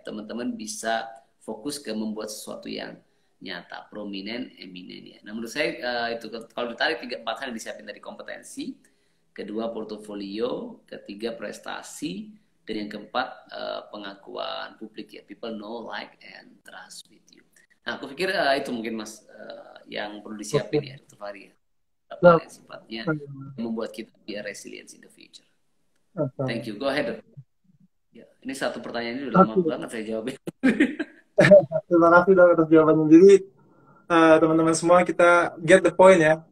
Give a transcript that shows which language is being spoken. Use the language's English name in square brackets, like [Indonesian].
[Indonesian] Teman-teman bisa fokus ke membuat sesuatu yang nyata, prominent, eminent ya. Nah menurut saya itu kalau ditarik 3-4 hal yang disiapin dari kompetensi, kedua portofolio, ketiga prestasi, dan yang keempat pengakuan publik ya. [English] People know, like, and trust with you. [Indonesian] Nah aku pikir itu mungkin Mas yang perlu disiapin ya, Dr. Fahri ya. Apa yang sifatnya membuat kita biar [English] resilience in the future. Thank you. Go ahead. [Indonesian] Ya, ini satu pertanyaan ini udah lama banget saya jawabin. Terima kasih dong atas jawabannya. Jadi teman-teman semua kita [English] get the point [Indonesian] ya.